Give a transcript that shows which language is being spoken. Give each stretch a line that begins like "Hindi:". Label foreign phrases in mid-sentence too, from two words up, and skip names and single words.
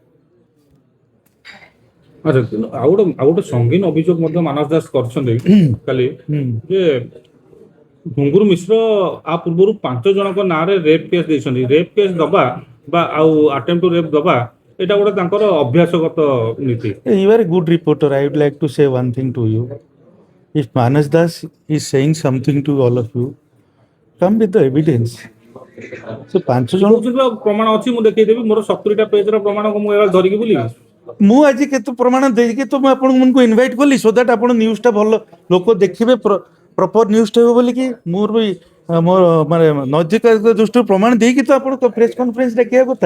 Odia: ଆଚ୍ଛା କିନ୍ତୁ ଆଉ ଗୋଟେ ସଙ୍ଗୀନ ଅଭିଯୋଗ ମଧ୍ୟ ମାନସ ଦାସ କରିଛନ୍ତି କାଲି ହୁଁ। ଯେ ଘୁଙ୍ଗୁରୁ ମିଶ୍ର ଆ ପୂର୍ବରୁ 5 ଜଣଙ୍କ ନାଁରେ
English: rape case
Odia: ଦେଇଛନ୍ତି।
English: rape case
Odia: ଦବା ବା ଆଉ
English: attempt to rape
Odia: ଦବା ଏଇଟା ଗୋଟେ ତାଙ୍କର ଅଭ୍ୟାସଗତ ନୀତି।
English: You are a good reporter. I would like to say one thing to you. If Manas Das is saying something to all of you, come with the evidence.
Odia: So ପାଞ୍ଚ ସେ ଜଣ କହୁଛନ୍ତି ବା ପ୍ରମାଣ ଅଛି ମୁଁ ଦେଖେଇଦେବି ମୋର 70ଟା ପେଜର ପ୍ରମାଣ ମୁଁ ଏରା ଧରିକି ବୁଲିବି। ମୁଁ ଆଜି କେତେ ପ୍ରମାଣ ଦେଇକି ତ ମୁଁ ଆପଣଙ୍କୁ ଇନଭାଇଟ୍ କଲି
English: so that
Odia: ଆପଣ ନ୍ୟୁଜ୍ଟା ଭଲ ଲୋକ ଦେଖିବେ ପ୍ରପର ନ୍ୟୁଜ୍ଟା ହେବ ବୋଲିକି ମୋର ବି ମୋର ମାନେ ନୈତିକ ଦୃଷ୍ଟିରୁ ପ୍ରମାଣ ଦେଇକି ତ ଆପଣ
English: press conference
Odia: ଡାକିବା କଥା।